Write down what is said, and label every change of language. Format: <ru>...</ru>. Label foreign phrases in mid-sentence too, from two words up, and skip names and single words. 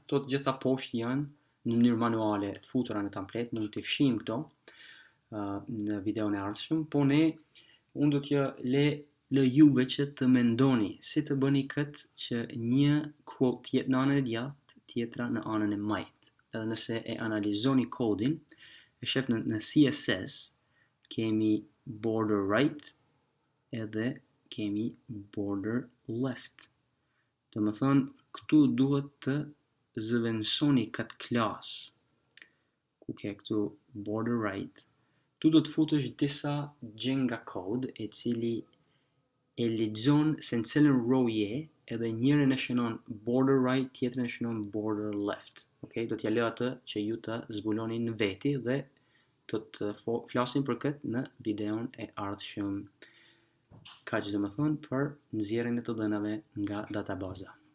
<sq>Këto të gjitha poshtë janë në mënyrë manuale të futura në tamplet, mund t'i fshijmë këto në videon e ardhshëm, po unë do t'ja lë juve që të mendoni si të bëni këtë që një quote tjetë në anën e djathtë, tjetra në anën e majtë. Edhe nëse e analizoni kodin, e shef në CSS kemi</sq> <en>border right</en> <sq>edhe kemi</sq> <en>border left.</en> <sq>Dhe më thënë, këtu duhet të zëvendësoni këtë klasë, ku ke këtu</sq> <en>border right,</en> <sq>tu do të futësh disa gjenga kod e cili e lexon se në cilën row je, edhe njërin e shënon</sq> <en>border right,</en> <sq>tjetrin e shënon</sq> <en>border left.</en> <sq>Okay? Do t'ja lë atë që ju të zbuloni në veti dhe do të flasim për këtë në videon e ardhshëm. Kaq domethënë për nxjerrjen e të dhënave nga databaza.</sq>